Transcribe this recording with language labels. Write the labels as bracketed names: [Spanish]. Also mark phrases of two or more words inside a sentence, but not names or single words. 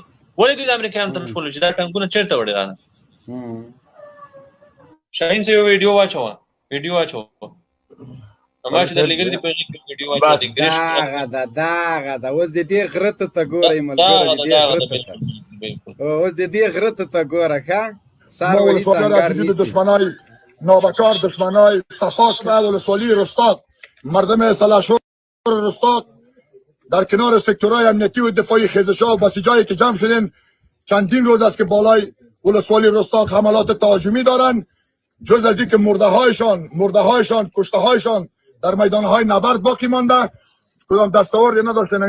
[Pashto] ولې دوی د امریکایانو ته نشول چې دا ټانګونه چېرته وړي رانه؟ شاهین صاحب ویډیو واچوه ما چې درلېږلي دي په هغې کې ویډیو واچوه. دغه ده اوس د دې غره ته ګورئ ملګرو، اوس د دې غره ته ګوره ښه سر ولي سنګر نیسي. [Persian] دشمنای نابکار، دشمنای صفا کرد ولسوالی رستاق، مردم سلحشور رستاق در کنار سکتورهای امنیتی و دفاعی خیزش‌ها و بسیجایی که جمع شدین چندین روز است که بالای ولسوالی رستاق حملات تهاجمی دارن، جز از اینکه مرده‌هایشان کشته‌هایشان در میدان‌های نبرد باقی مانده، کدام دستاوردی نداشتن.